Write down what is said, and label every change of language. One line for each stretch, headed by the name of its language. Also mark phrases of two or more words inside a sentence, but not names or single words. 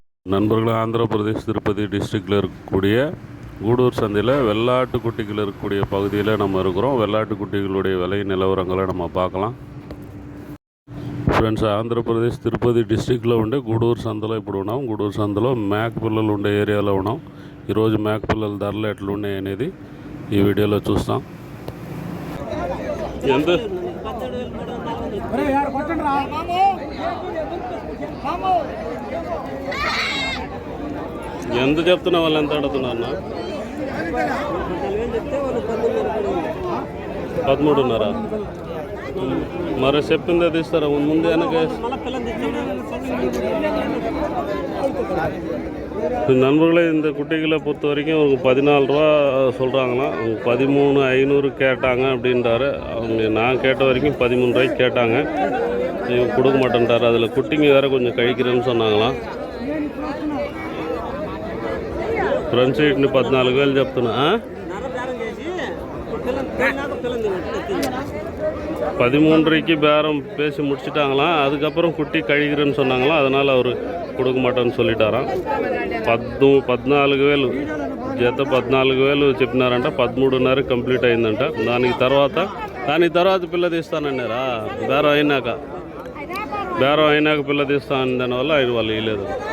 Tamil: நண்பர்கள், ஆந்திர பிரதேஷ் திருப்பதி டிஸ்ட்ரிக்டில் இருக்கக்கூடிய கூடூர் சந்தையில் வெள்ளாட்டு குட்டிகள் இருக்கக்கூடிய பகுதியில் நம்ம இருக்கிறோம். வெள்ளாட்டு குட்டிகளுடைய விலை நிலவரங்களை நம்ம பார்க்கலாம்.
Telugu: ఫ్రెండ్స్, ఆంధ్రప్రదేశ్ తిరుపతి డిస్ట్రిక్ట్లో ఉండే గూడూరు సంతలో ఇప్పుడు ఉన్నాం. గూడూరు సంతలో మేక పిల్లలు ఉండే ఏరియాలో ఉన్నాం. ఈరోజు మేక పిల్లల ధరలు ఎట్లున్నాయి అనేది ఈ వీడియోలో చూస్తాం. ఎంత చెప్తున్నా వాళ్ళు ఎంత అడుగుతున్నా? 13.5. మరి చెప్పిందే తీస్తారా ముందు వెనక?
Tamil: நண்பர்களே, இந்த குட்டிகளை பொறுத்த வரைக்கும் ஒரு 14 ரூபா சொல்கிறாங்களாம். 13,500 கேட்டாங்க அப்படின்றாரு. அவங்க நான் கேட்ட வரைக்கும் 13 ரூபாய்க்கு கேட்டாங்க. இவங்க கொடுக்க மாட்டேன்ட்டார். அதில் குட்டிங்க வேறு கொஞ்சம் கழிக்கிறேன்னு சொன்னாங்களாம்.
Telugu: ఫ్రంట్ సీట్ని 14,000 చెప్తున్నా.
Tamil: 13.5க்கு பேரம் பேசி முடிச்சுட்டாங்களாம். அதுக்கப்புறம் குட்டி கழிக்கிறேன்னு சொன்னாங்களாம். அதனால் அவர் கொடுக்க మాటని சொல்லிட்டாராம். 14,000
Telugu: జత 14,000 చెప్పినారంట. 13.5 కంప్లీట్ అయిందంట. దానికి తర్వాత పిల్ల తీస్తానన్నారా? బేరం అయినాక పిల్ల తీస్తాను. దానివల్ల ఆయన వాళ్ళు ఇవ్వలేదు.